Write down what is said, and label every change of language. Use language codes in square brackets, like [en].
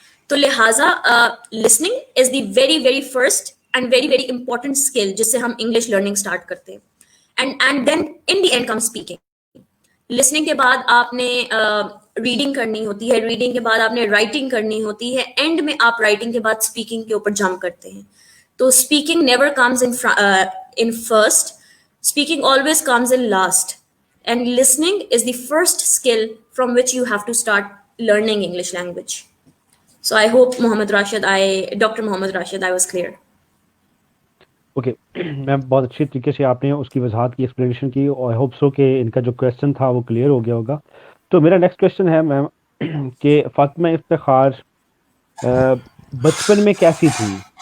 [hi] तो लिहाजा [en] listening is the very very first and very very important skill [hi] जिससे हम इंग्लिश लर्निंग स्टार्ट करते हैं। [en] And then in the end come speaking. [hi] Listening के बाद आपने रीडिंग करनी होती है, रीडिंग के बाद आपने राइटिंग करनी होती है, एंड में आप राइटिंग के बाद स्पीकिंग के ऊपर जंप करते हैं। [en] तो speaking never comes in first, speaking always comes in last, and listening is the first skill from which you have to start learning English language. So I hope Dr. Mohammed Rashid, I was clear. [hi] Okay ma'am, बहुत अच्छी तरीके से आपने उसकी वजाहत की, explanation की, और [en] I hope so [hi] कि इनका जो क्वेश्चन था वो क्लियर हो गया होगा। तो मेरा नेक्स्ट क्वेश्चन है मैम कि फातिमा इफ्तिखार बचपन में कैसी थी?